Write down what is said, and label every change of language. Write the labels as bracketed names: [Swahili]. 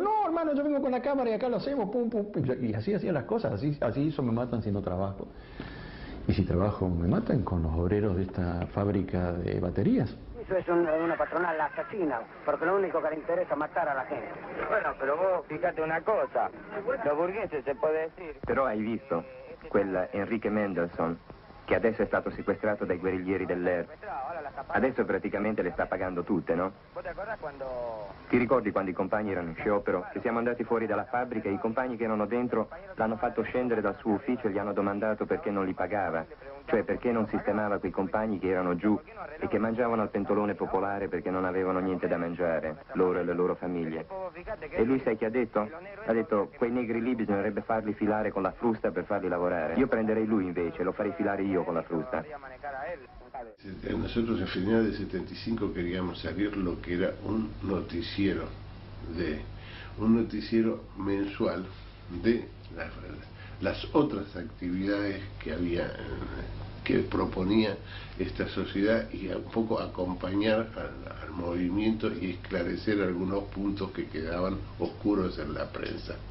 [Spanish] No, hermano, yo vengo con la cámara y acá lo hacemos. Pum, pum, pum. Y así hacían las cosas. Así eso me matan si no trabajo. Y si trabajo me matan con los obreros de esta fábrica de baterías. Eso es una patronal asesina, porque lo único que le interesa es matar a la gente. Bueno, però vos fíjate una cosa, los burgueses se puede decir. [Italian] Però hai visto quel Enrique Mendelssohn, che adesso è stato sequestrato dai guerriglieri dell'ER. Adesso praticamente le sta pagando tutte, no? Ti ricordi quando i compagni erano in sciopero? Che siamo andati fuori dalla fabbrica e i compagni che erano dentro l'hanno fatto scendere dal suo ufficio e gli hanno domandato perché non li pagava. Cioè perché non sistemava quei compagni che erano giù e che mangiavano al pentolone popolare perché non avevano niente da mangiare, loro e le loro famiglie. E lui sai che ha detto? Ha detto: quei negri lì bisognerebbe farli filare con la frusta per farli lavorare. Io prenderei lui invece, lo farei filare io lío con la fruta. [Spanish] Nosotros a finales de 75 queríamos salir lo que era un noticiero mensual de las otras actividades que había, que proponía esta sociedad, y un poco acompañar al movimiento y esclarecer algunos puntos que quedaban oscuros en la prensa.